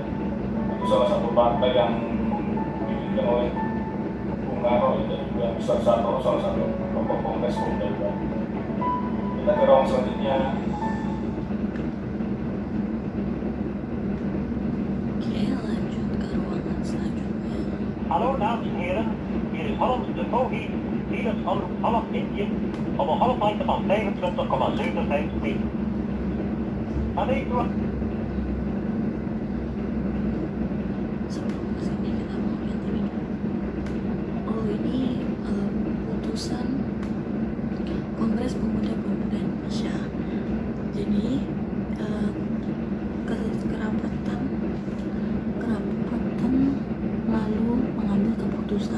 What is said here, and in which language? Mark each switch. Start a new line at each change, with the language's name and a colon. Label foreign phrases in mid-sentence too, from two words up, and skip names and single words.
Indonesian: Itu salah satu partai yang dipimpin oleh Bung Karno dan juga Ustaz Satto, salah satu tokoh Kongres Pemuda. Kita ke ruang selanjutnya. Oke, lanjut ke ruangan selanjutnya.
Dutch: Hallo dames en heren, hier is Hans de Vogie, Philips half Indië, op een halflengte van 25,75 meter. Wanneer ik
Indonesian: Sebelum kesini kita mau lihat ini. Oh, ini putusan Kongres Pemuda Indonesia. Jadi kerapatan lalu mengambil keputusan.